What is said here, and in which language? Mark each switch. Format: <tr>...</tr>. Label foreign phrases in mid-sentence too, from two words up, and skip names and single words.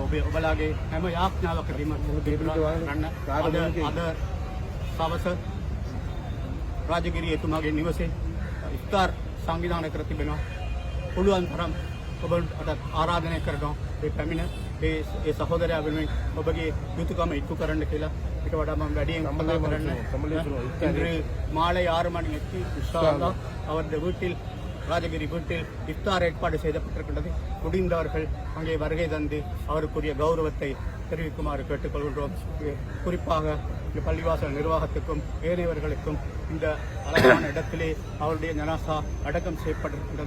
<si>ඔබලාගේ හැම යාඥාවකදීම අද සවස රාජගිරිය එතුමාගේ නිවසේ ඉෆ්තාර් සංවිධානය කර තිබෙනවා. පුළුවන් තරම් ඔබට ආරාධනය කරනවා මේ පැමිණ ඒ සහෝදරයා වෙනුවෙන් ඔබගේ යුතුයකම ඉටු කරන්න කියලා. ඊට වඩා මම වැඩියෙන් කතා කරන්න</si> <ta>இன்று மாலை 6 மணிக்கு</ta> <ar>إن شاء الله</ar> <ta>அவரது வீட்டில், ராஜகிரி வீட்டில் இஃப்தார் ஏற்பாடு செய்யப்பட்டிருக்கின்றது. முடிந்தவர்கள் அங்கே வருகை தந்து அவருக்குரிய கௌரவத்தை தெரிவிக்குமாறு கேட்டுக்கொள்கின்றோம். குறிப்பாக இந்த பள்ளிவாசல் நிர்வாகத்துக்கும் ஏனையவர்களுக்கும் இந்த அழகான இடத்திலே அவருடைய ஜனாசா அடக்கம் செய்யப்பட்டிருக்கின்றது.</ta>